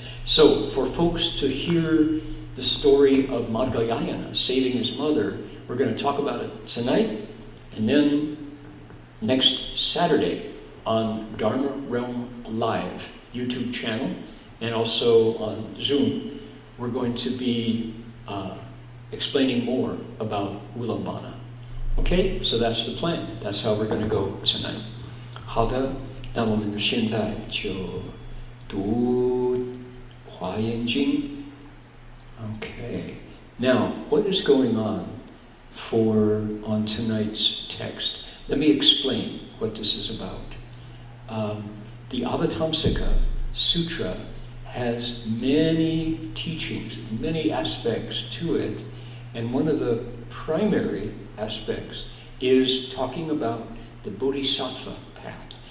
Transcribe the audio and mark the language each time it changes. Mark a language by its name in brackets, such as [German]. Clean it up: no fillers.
[English] So for folks to hear the story of Madhyayana saving his mother, we're going to talk about it tonight, and then next Saturday on Dharma Realm Live YouTube channel, and also on Zoom, we're going to be explaining more about Ulambana. Okay, so that's the plan. That's how we're going to go tonight. [Chinese] 好的，那我们现在就读华严经。Okay, [English] Now, what is going on on tonight's text? Let me explain what this is about. The Avatamsaka Sutra has many teachings, many aspects to it, and one of the primary aspects is talking about the Bodhisattva path.